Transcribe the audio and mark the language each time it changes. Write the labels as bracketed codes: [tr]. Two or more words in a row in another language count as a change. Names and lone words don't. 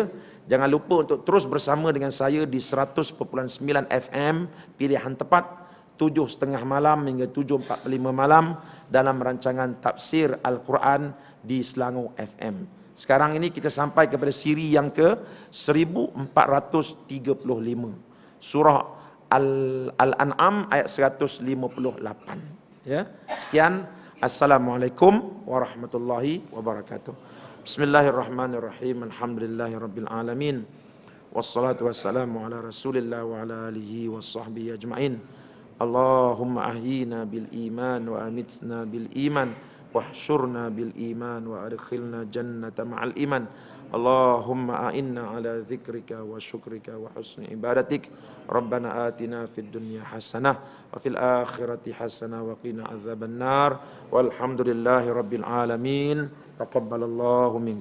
[ms] Jangan lupa untuk terus bersama dengan saya di 100.9 FM, pilihan tepat, 7.30 malam hingga 7.45 malam dalam rancangan tafsir Al-Quran di Selangor FM. Sekarang ini kita sampai kepada siri yang ke 1435. Surah Al-An'am ayat 158. Ya. Sekian. [ar] السلام عليكم ورحمة الله وبركاته. بسم الله الرحمن الرحيم. الحمد لله رب العالمين. والصلاة والسلام على رسول الله وعلى آله وصحبه أجمعين. اللهم أحينا بالإيمان وأمتنا بالإيمان واحشرنا بالإيمان وأدخلنا الجنة مع الإيمان. اللهم أعنا على ذكرك وشكرك وحسن عبادتك. ربنا آتنا في الدنيا حسنة وفي الآخرة حسنة وقنا عذاب النار. والحمد لله رب العالمين. تقبل الله منكم.